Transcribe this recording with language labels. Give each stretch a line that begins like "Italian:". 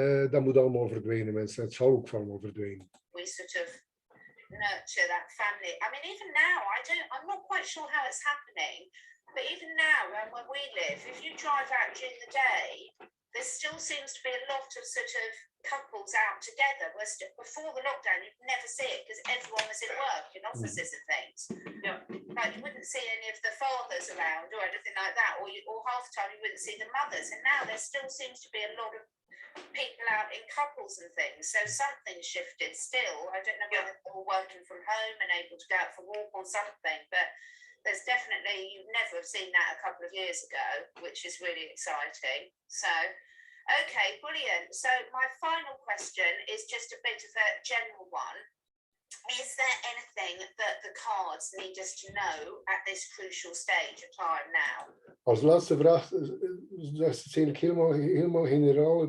Dutch: Dat moet allemaal verdwijnen, mensen. Het zal ook allemaal verdwijnen.
English: Nurture that family. I mean, even now, I'm not quite sure how it's happening, but even now, where we live, if you drive out during the day, there still seems to be a lot of sort of couples out together. Before the lockdown, you'd never see it because everyone was in work, in offices and things. Yeah. Like you wouldn't see any of the fathers around or anything like that, or half the time you wouldn't see the mothers. And now there still seems to be a lot of people out in couples and things, so something's shifted still. I don't know whether they're all working from home and able to go out for a walk or something, but there's definitely, you'd never have seen that a couple of years ago, which is really exciting. So, okay, brilliant. So my final question is just a bit of a general one. Is there anything that the cards need us to know at this crucial stage of time now?
Dutch: Als laatste vraag, dat is eigenlijk helemaal generaal.